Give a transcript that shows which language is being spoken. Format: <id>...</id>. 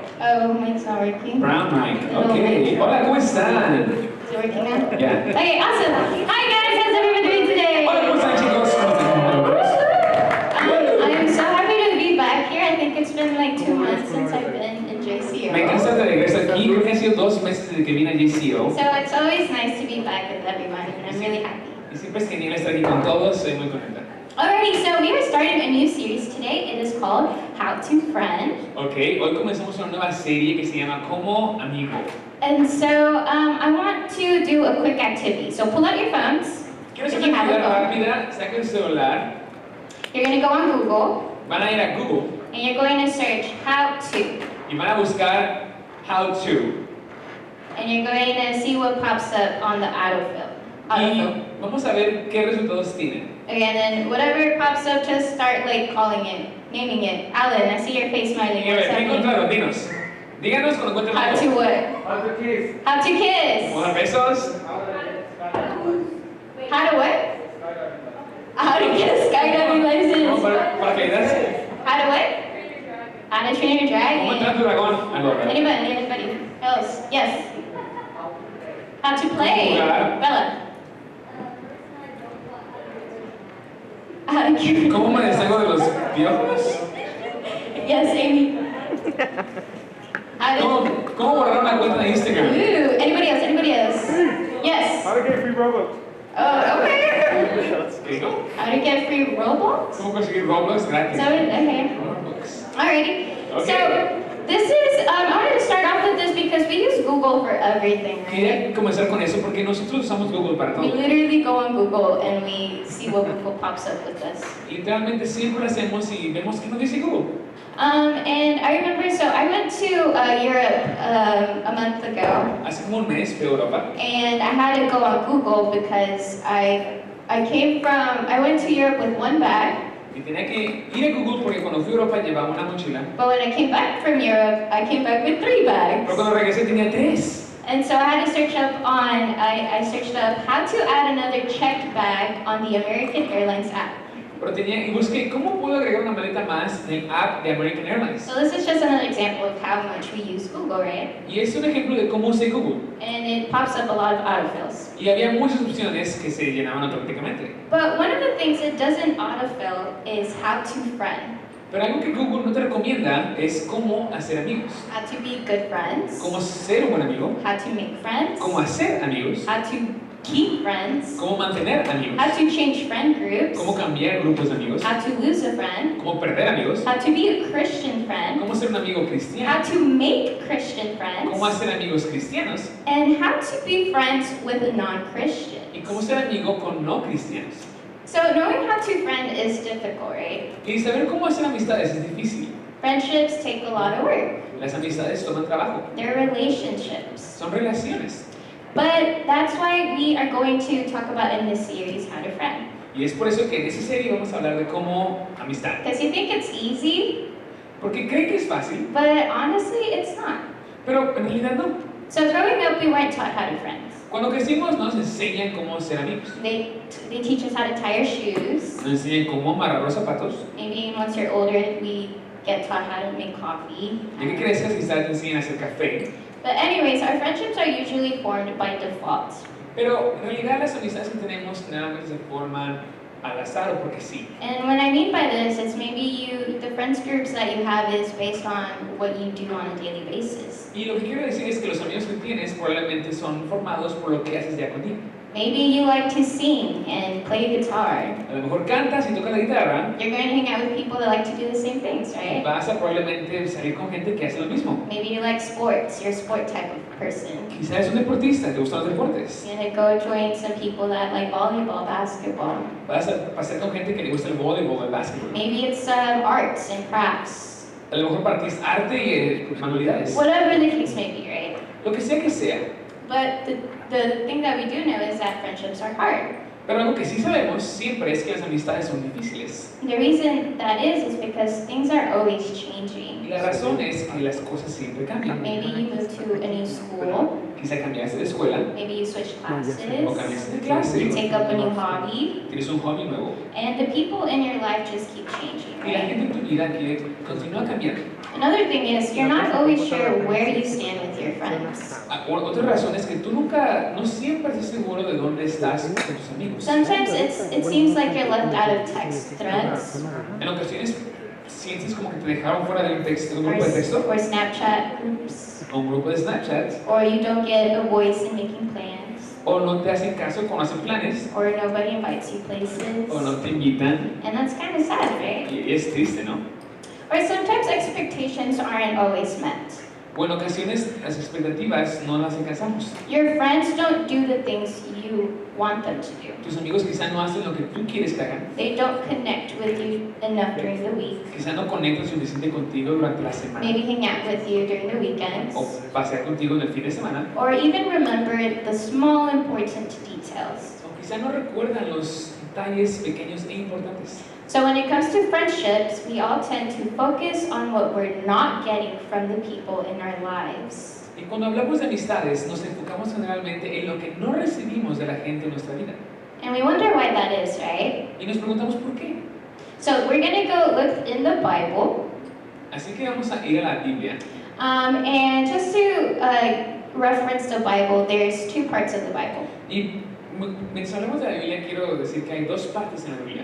<en>Oh, mic's not working. Brown mic. Okay.</en> <es>Hola, ¿cómo están?</es> <en>Is it working now? Yeah. Okay, awesome. Hi guys, how's everyone doing today?</en> <es>Hola, ¿cómo están, chicos? ¿Cómo están?</es> <en>I'm so happy to be back here. I think it's been like 2 months since I've been in JCO.</en> <es>Me encanta de regreso aquí. Creo que han sido 2 meses desde que vine a JCO.</es> <en>So it's always nice to be back with everyone, and I'm really happy.</en> <es>Y siempre es genial estar aquí con todos. Soy muy contenta.</es> <en>Alrighty, so we are starting a new series today. It is called How to Friend.</en> <es>Ok, hoy comenzamos una nueva serie que se llama Cómo, amigos.</es> <en>And so I want to do a quick activity. So pull out your phones.</en> <es>Quiero</es> <en>If</en> <es>hacer</es> <en>you</en> <es>una</es> <en>have a</en> <es>actividad rápida. Saquen el celular.</es> <en>You're going to go on Google,</en> <es>Van a ir a Google</es> <en>and you're going to search how to.</en> <es>y van a buscar</es> <en>how to. And you're going to see what pops up on the autofill.</en> <es>Y vamos a ver qué resultados tienen.</es> <en>Okay, and then whatever pops up, just start like calling it, naming it. Alan, I see your face smiling.</en> <es>Y a</es> <en>What's</en> <es>ver, ¿qué</es> <en>happening?</en> <es>encontraron? Dinos. Díganos cuando encuentren</es> <en>How to</en> <es>algo.</es> <en>what? How to kiss. How to kiss.</en> <es>Hola, besos.</es> <en>How to what? How to get a skydiving</en> <es>No,</es> <en>license.</en> <es>paracaídas.</es> <en>How to what? How to train your</en> <es>¿Cómo entrar</es> <en>dragon.</en> <es>tu dragón? Algo, ¿verdad?</es> <en>Anybody else? Yes. How to play.</en> <es>Jugar. Bella.</es> <en>How to get.</en> <es>¿Cómo me deshago de los piojos?</es> <en>Yes, Amy. How to.</en> <es>¿Cómo borrar una cuenta de Instagram?</es> <en>Ooh, anybody else? Anybody else? Yes. How to get free Robux. Oh, okay.</en> <es>¿Qué digo?</es> <en>How to get free Robux?</en> <es>¿Cómo conseguir Roblox gratis?</es> <en>So, okay. Roblox. Alrighty. Okay. So, this is, I wanted to start off with this because we use Google for everything, right?</en> <es>Quería comenzar con eso porque nosotros usamos Google para</es> <en>We</en> <es>todo.</es> <en>literally go on Google and we see what pops up with us.</en> <es>Literalmente siempre lo hacemos y vemos que nos dice Google.</es> <en>And I remember, so I went to Europe a month ago,</en> <es>Hace como un mes fui a Europa</es> <en>and I had to go on Google because I went to Europe with one bag,</en> <es>Y tenía que ir a Google porque cuando fui a Europa llevaba una mochila.</es> <en>But when I came back from Europe, I came back with 3 bags.</en> <es>Pero cuando regresé tenía 3.</es> <en>And so I had to search up I searched up how to add another checked bag on the American Airlines app.</en> <es>Pero y busqué cómo puedo agregar una maleta más en el app de American Airlines.</es> <en>So this is just another example of how much we use Google, right?</en> <es>Y es un ejemplo de cómo usé Google.</es> <en>And it pops up a lot of autofills.</en> <es>Y había muchas opciones que se llenaban automáticamente.</es> <en>But one of the things it doesn't autofill is how to friend.</en> <es>Pero algo que Google no te recomienda es cómo hacer amigos.</es> <en>How to be good friends.</en> <es>Cómo ser un buen amigo.</es> <en>How to make friends.</en> <es>Cómo hacer amigos.</es> <en>How to keep friends.</en> <es>Cómo mantener amigos.</es> <en>How to change friend groups.</en> <es>Cómo cambiar grupos de amigos.</es> <en>How to lose a friend.</en> <es>Cómo perder amigos.</es> <en>How to be a Christian friend.</en> <es>Cómo ser un amigo cristiano.</es> <en>How to make Christian friends.</en> <es>Cómo hacer amigos cristianos.</es> <en>And how to be friends with non-Christians.</en> <es>Y cómo ser amigo con no cristianos.</es> <en>So knowing how to friend is difficult, right?</en> <es>Y saber cómo hacer amistades es difícil.</es> <en>Friendships take a lot of work.</en> <es>Las amistades toman trabajo.</es> <en>They're relationships.</en> <es>Son relaciones.</es> <en>But that's why we are going to talk about in this series how to friend.</en> <es>Y es por eso que en esta serie vamos a hablar de cómo amistad.</es> <en>Because you think it's easy,</en> <es>Porque creen que es fácil,</es> <en>but honestly it's not.</en> <es>pero en realidad no.</es> <en>So growing up we weren't taught how to friend.</en> <es>Cuando crecimos nos enseñan cómo ser amigos.</es> <en>They teach us how to tie our shoes.</en> <es>Nos enseñan cómo amarrar los zapatos.</es> <en>Maybe once you're older we get taught how to make coffee.</en> <es>Ya que crezcas quizás te enseñan a hacer café.</es> <en>But anyways, our friendships are usually formed by default.</en> <es>Pero en realidad las amistades que tenemos generalmente se forman al azar o porque sí.</es> <en>And what I mean by this is maybe the friends groups that you have is based on what you do on a daily basis.</en> <es>Y lo que quiero decir es que los amigos que tienes probablemente son formados por lo que haces día con día.</es> <en>Maybe you like to sing and play guitar.</en> <es>A lo mejor cantas y tocas la guitarra.</es> <en>You're going to hang out with people that like to do the same things, right?</en> <es>Vas a probablemente salir con gente que hace lo mismo.</es> <en>Maybe you like sports. You're a sport type of person.</en> <es>Quizás eres un deportista, te gustan los deportes.</es> <en>You're going to go join some people that like volleyball, basketball.</en> <es>Vas a pasar con gente que le gusta el voleibol, el básquetbol.</es> <en>Maybe it's arts and crafts.</en> <es>A lo mejor para ti es arte y manualidades.</es> <en>Whatever the case may be, right?</en> <es>Lo que sea.</es> <en>But the thing that we do know is that friendships are hard.</en> <es>Pero algo que sí sabemos siempre es que las amistades son difíciles.</es> <en>The reason that is because things are always changing.</en> <es>Y la razón es que las cosas siempre cambian.</es> <en>Maybe you move to a new school.</en> <es>Quizá cambiaste de escuela</es> <en>Maybe you switch classes.</en> <es>o cambiaste de clase.</es> <en>You take up a new hobby.</en> <es>Tienes un hobby nuevo.</es> <en>And the people in your life just keep changing,</en> <es>Y la</es> <en>right?</en> <es>gente en tu vida continúa cambiando.</es> <en>Another thing is you're not always sure where you stand with your friends.</en> <es>Otra razón es que tú no siempre estás seguro de dónde estás con tus amigos.</es> <en>Sometimes it seems like you're left out of text threads</en> <es>En ocasiones sientes como que te dejaron fuera de un grupo de texto</es> <en>or Snapchat groups,</en> <es>o un grupo de Snapchat,</es> <en>or you don't get a voice in making plans,</en> <es>o no te hacen caso cuando hacen planes,</es> <en>or nobody invites you places.</en> <es>o no te invitan.</es> <en>And that's kind of sad, right?</en> <es>Y es triste, ¿no?</es> <en>Or sometimes expectations aren't always met.</en> <es>O en ocasiones las expectativas no las alcanzamos.</es> <en>Your friends don't do the things you want them to do.</en> <es>Tus amigos quizá no hacen lo que tú quieres que hagan.</es> <en>They don't connect with you enough during the week.</en> <es>Quizá no conectan suficiente contigo durante la semana.</es> <en>Maybe hang out with you during the weekends.</en> <es>O pasear contigo en el fin de semana.</es> <en>Or even remember the small important details.</en> <es>O quizá no recuerdan los detalles pequeños e importantes.</es> <en>So when it comes to friendships, we all tend to focus on what we're not getting from the people in our lives.</en> <es>Y cuando hablamos de amistades, nos enfocamos generalmente en lo que no recibimos de la gente en nuestra vida.</es> <en>And we wonder why that is, right?</en> <es>Y nos preguntamos por qué.</es> <en>So we're going to go look in the Bible.</en> <es>Así que vamos a ir a la Biblia.</es> <en>And just to reference the Bible, there's 2 parts of the Bible.</en> <es>Y mientras hablamos de la Biblia, quiero decir que hay 2 partes en la Biblia.</es>